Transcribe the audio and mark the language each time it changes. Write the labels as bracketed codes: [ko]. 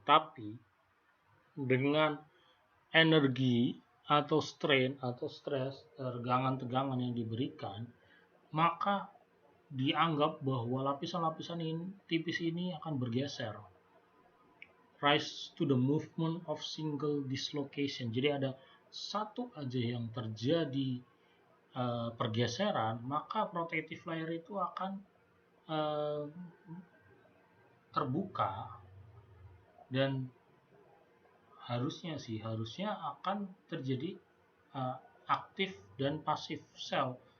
[id] Tapi dengan energi atau strain atau stres, tegangan-tegangan yang diberikan, maka dianggap bahwa lapisan-lapisan tipis ini akan bergeser. [en] Rise to the movement of single dislocation. [id] Jadi ada satu aja yang terjadi pergeseran, maka protective layer itu akan terbuka, dan harusnya akan terjadi aktif dan pasif sel.